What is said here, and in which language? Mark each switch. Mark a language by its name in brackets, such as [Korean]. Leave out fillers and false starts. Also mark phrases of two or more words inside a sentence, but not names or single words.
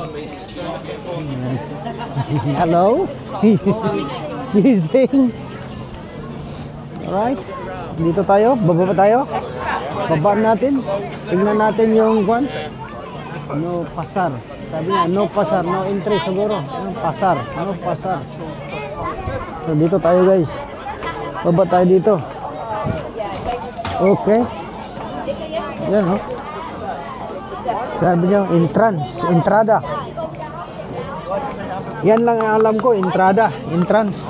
[Filipino] Hello? Gising. Alright. Dito tayo. Baba tayo. Babaan natin. Tingnan natin yung kwan. [Spanish] No pasar. [Filipino] Sabi niya, [Spanish] no pasar, [English] no entry [Filipino] siguro. [Spanish] No pasar, no pasar. [Filipino] So, dito tayo guys. Baba tayo dito. Okay. Yan oh. Sabi niya, entrance, entrada. Yan lang ang alam ko, entrada, entrance.